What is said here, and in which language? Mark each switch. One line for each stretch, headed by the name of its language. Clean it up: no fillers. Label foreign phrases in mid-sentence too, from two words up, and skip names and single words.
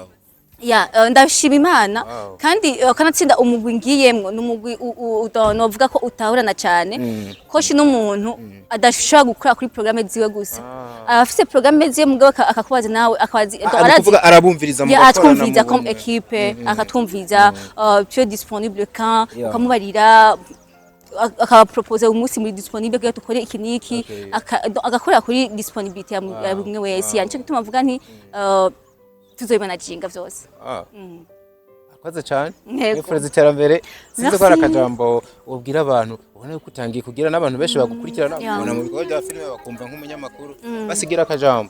Rundi: ndashima Imana kandi kanatsinda umugwi ngiyemwo n'umugwi novuga ko utahurana cyane ko shino umuntu adashobora gukora kuri programme ziwe gusa afise programme ziwe mugabo akakubaza nawe akabazi aravuga arabumviriza mu gukora atwumviza
French: comme équipe
Rundi: akatwumviza
French: tu es disponible quand
Rundi: ukamubarira akaba propose umunsi muri disponible kugira tukore iki niki agakora kuri disponibilité ya bumwe wese yanco gituma mvuga nti tuzoyimanaginga vyose. Akoze cyane nifuriza iterambere sinzi ko ari akajambo ubwira abantu ubona ko utangiye kugira n'abantu benshi bagukurikirana ubona mu bikorwa bya filime bakumva nk'umunyamakuru basigira akajambo